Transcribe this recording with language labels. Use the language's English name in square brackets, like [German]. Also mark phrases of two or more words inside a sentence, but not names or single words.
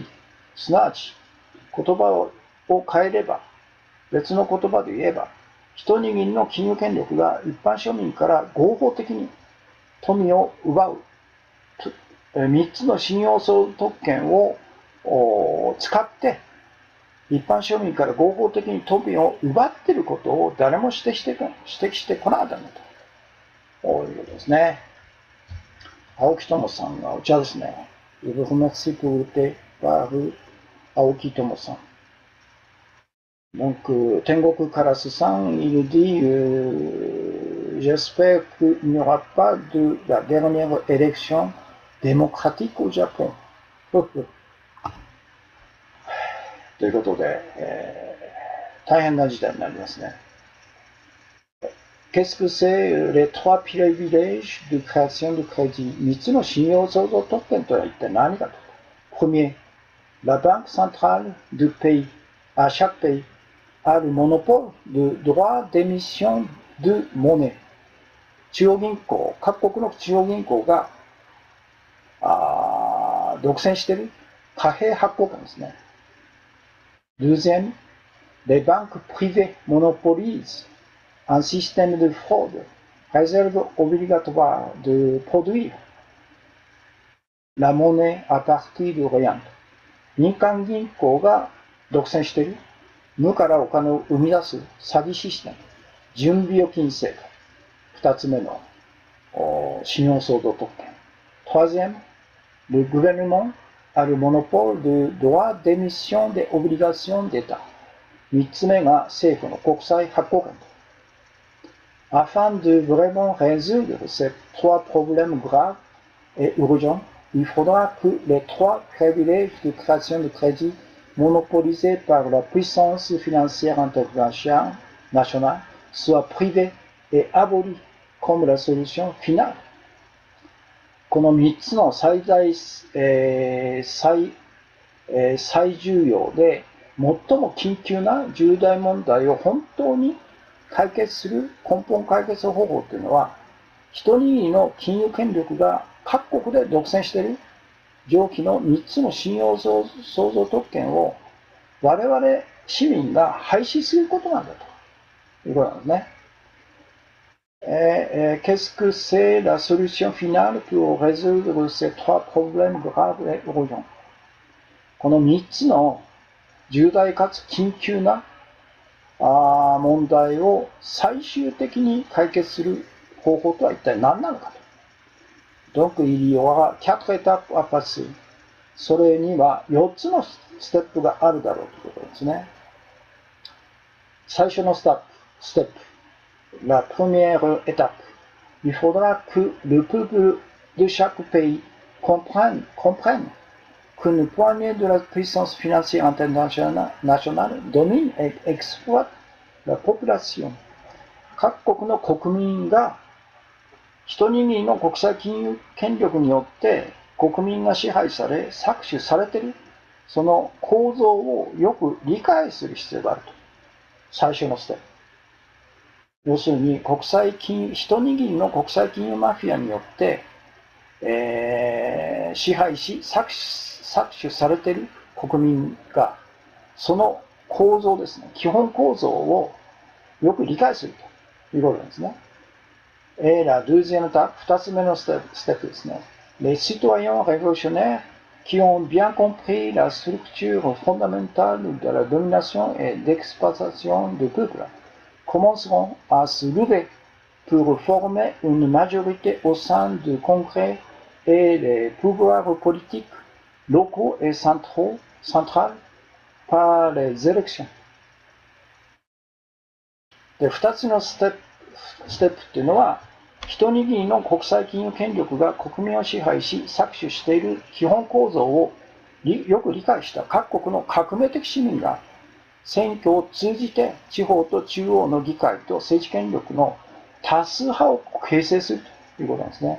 [Japanese] すなわち、言葉を変えれば、別の言葉で言えば、一握りの金融権力が一般庶民から合法的に富を奪う3つの信用相続権を使って一般庶民から合法的に富を奪っていることを誰も指摘してこなかったんだと。こういうことですね。青木友さんがお茶ですね。 [French] Je vous remercie pour le thé par 青木友さん。Donc, Tengoku Karasu-san, il dit j'espère qu'il n'y aura pas de la dernière élection démocratique au Japon. [Japanese] ということで、大変な事態になりますね。 [French] Qu'est-ce que c'est les trois privilèges de création de crédit? [Japanese] 3 つの信用創造特権とは一体何かと。 [French] Premier, la banque centrale du pays, à chaque pays, a le monopole de droit d'émission de monnaie. [Japanese] 中央銀行、各国の中央銀行が独占している貨幣発行権ですね。 [French] Deuxième, les banques privées monopolisent un système de fraude, réserve obligatoire de produire la monnaie à partir de rien。 [Japanese] 民間銀行が独占している無からお金を生み出す詐欺システム、準備預金制度。二つ目の信用創造特権。 [French] Troisième, le gouvernement a le monopole du droit d'émission des obligations d'État。 [Japanese] 三つ目が政府の国債発行権。 [French] Afin de vraiment résoudre ces trois problèmes graves et urgents, il faudra que les trois privilèges de création de crédit monopolisés par la puissance financière internationale soient privés et abolis comme la solution finale。 [Japanese] この3つの最重要で最も緊急な重大問題を本当に解決する根本解決方法というのは、一握りの金融権力が各国で独占している上記の3つの信用創造特権を我々市民が廃止することなんだということなんですね。 [French] Qu'est-ce que c'est la solution finale pour résoudre ces trois problèmes graves et urgents？ [Japanese] この3つの重大かつ緊急な問題を最終的に解決する方法とは一体何なのかと。 [French] Donc, il y aura 4 étapes à passer。 [Japanese] それには4つのステップがあるだろうということですね。最初のステップ。 [French] La première étape. Il faudra que le peuple de chaque pays comprenne qu'une poignée de la puissance financière internationale domine et exploite la population。 [Japanese] 各国の国民が一握りの国際金融権力によって国民が支配され搾取されているその構造をよく理解する必要があると。最初のステップ。要するに一握りの国際金融マフィアによって、支配し搾取されている国民がその構造ですね、基本構造をよく理解するということなんですね。 [French] la deuxième étape、 [Japanese] 二つ目のステップですね。 [French] Les citoyens révolutionnaires qui ont bien compris la structure fondamentale de la domination et d'exploitation du peuple commenceront à se lever pour former une majorité au sein du Congrès et les pouvoirs politiques locaux et centraux par les élections。 [Japanese] で、2つのステップっていうのは、一握りの国際金融権力が国民を支配し搾取している基本構造をよく理解した各国の革命的市民が選挙を通じて地方と中央の議会と政治権力の多数派を形成するということなんですね。